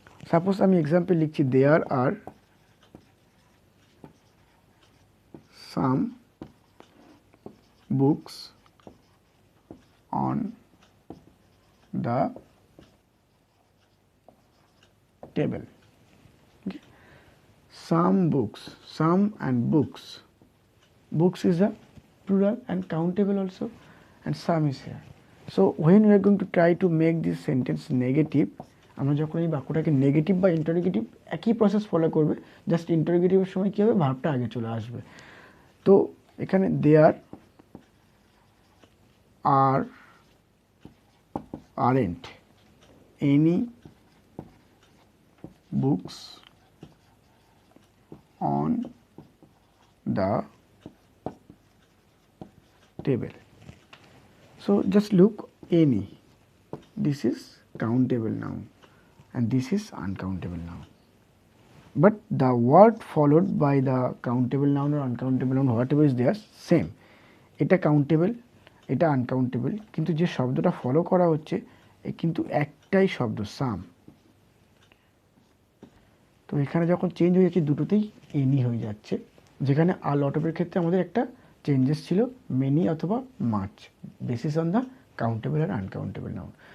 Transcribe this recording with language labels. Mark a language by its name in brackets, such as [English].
[Bangla] Suppose আমি example লিখছি, [English] There are some books on the table. Some books, some and books. Books is a plural and countable also, and some is here. So when we are going to try to make this sentence negative, [Bangla] আমরা যখন এই বাক্যটাকে negative বা interrogative, একই process follow করবে, just ইন্টারোগেটিভের সময় কী হবে, ভার্বটা আগে চলে আসবে। তো এখানে [English] There aren't any books on the table. So just look, any, this is countable noun and this is uncountable noun, but the word followed by the countable noun or uncountable noun, whatever is there, same. [Bangla] এটা countable, এটা uncountable, কিন্তু যে শব্দটা follow করা হচ্ছে কিন্তু একটাই শব্দ, সাম। তো এখানে যখন চেঞ্জ হয়ে যাচ্ছে, দুটোতেই এনি হয়ে যাচ্ছে। যেখানে আ লট অফের ক্ষেত্রে আমাদের একটা চেঞ্জেস ছিল, মেনি অথবা much, basis on the countable আর uncountable noun.